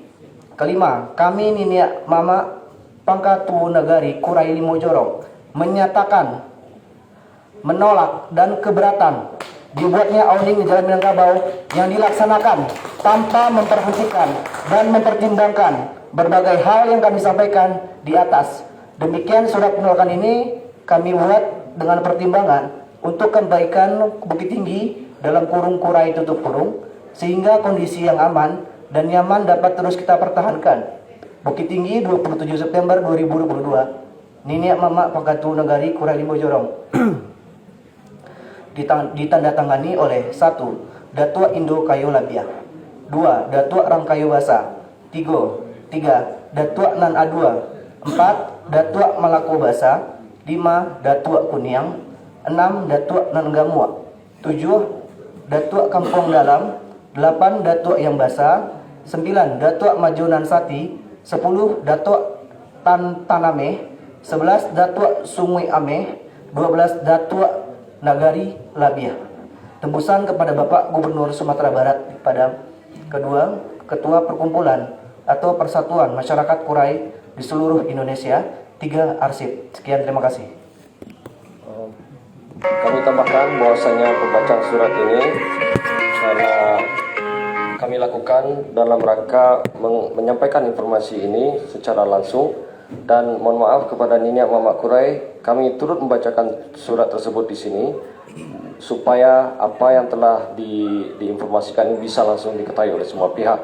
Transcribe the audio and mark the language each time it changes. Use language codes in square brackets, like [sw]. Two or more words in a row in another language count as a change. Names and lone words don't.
[id] Kelima, kami Niniak Mamak Pangkatuo Nagari Kurai Limo Jorong menyatakan menolak dan keberatan dibuatnya awning di Jalan Minangkabau yang dilaksanakan tanpa memperhatikan dan mempertimbangkan berbagai hal yang kami sampaikan di atas. Demikian surat penolakan ini kami buat dengan pertimbangan untuk kebaikan Bukit Tinggi dalam kurung kurai tutup kurung, sehingga kondisi yang aman dan nyaman dapat terus kita pertahankan. Bukit Tinggi 27 September 2022. Niniak Mamak Pagatu Negari Kurai Limau Jorong. Ditandatangani oleh 1. Datuk Indo Kayu Labia, 2. Datuk Ram Kayu Basa, 3. Datuk Nan Adua, 4. Datuk Malako Basa, 5. Datuk Kuniang, 6. Datuk Nan Gamua, 7. Datuk Kampung Dalam, 8. Datuk Yang Basa, 9. Datuk Majunan Sati, 10. Datuk Tanameh, 11. Datuk Sungai Ameh, 12. Datuk Nagari Labia. Tembusan kepada Bapak Gubernur Sumatera Barat pada kedua Ketua Perkumpulan atau Persatuan Masyarakat Kurai di seluruh Indonesia, 3 arsip. Sekian, terima kasih. Kami tambahkan bahwasanya pembacaan surat ini karena kami lakukan dalam rangka menyampaikan informasi ini secara langsung, dan mohon maaf kepada Niniak Mamak Kurai, kami turut membacakan surat tersebut di sini supaya apa yang telah diinformasikan ini bisa langsung diketahui oleh semua pihak.